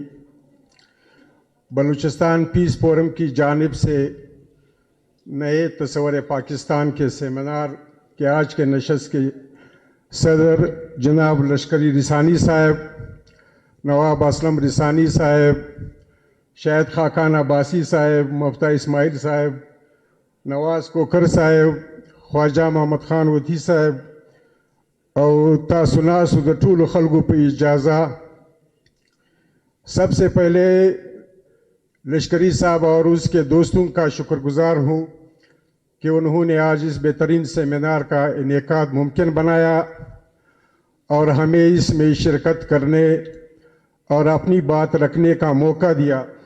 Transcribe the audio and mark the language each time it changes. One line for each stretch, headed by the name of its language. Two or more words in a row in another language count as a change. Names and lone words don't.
Urdu: بلوچستان پیس فورم کی جانب سے نئے تصور پاکستان کے سیمینار کے آج کے نشست کے صدر جناب لشکری رسانی صاحب، نواب اسلم رسانی صاحب، شاہد خاقان عباسی صاحب، مفتہ اسماعیل صاحب، نواز کوکر صاحب، خواجہ محمد خان وطی صاحب اور
Pashto: تاسناسو د ټولو خلکو په اجازه
Urdu: سب سے پہلے لشکری صاحب اور اس کے دوستوں کا شکر گزار ہوں کہ انہوں نے آج اس بہترین سیمینار کا انعقاد ممکن بنایا اور ہمیں اس میں شرکت کرنے اور اپنی بات رکھنے کا موقع دیا.